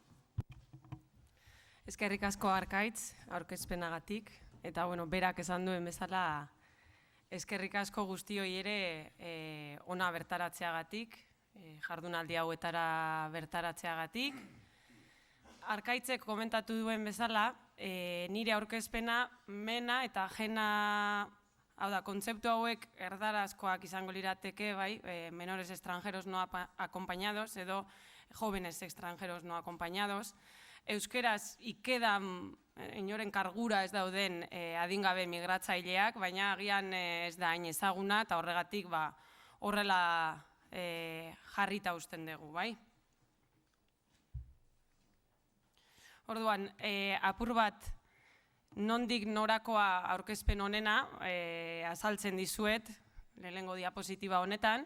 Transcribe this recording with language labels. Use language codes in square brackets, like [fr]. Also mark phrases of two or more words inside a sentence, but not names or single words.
[eu] Eskerrik asko Arkaitz, aurkezpenagatik, eta berak esan duen bezala eskerrik asko guztioi ere ona bertaratzeagatik, jardunaldi hauetara bertaratzeagatik. Arkaitzek komentatu duen bezala, nire aurkezpena mena eta jena, hau da, kontzeptu hauek erdarazkoak izango lirateke, [es] menores extranjeros no acompañados edo jóvenes extranjeros no acompañados. [eu] Euskeraz ikedan inoren kargura ez dauden adingabe migratzaileak, baina agian ez da hain ezaguna eta horregatik horrela jarrita usten dugu, bai? Orduan, apur bat nondik norakoa aurkezpen honena azaltzen dizuet, lehenengo diapositiba honetan.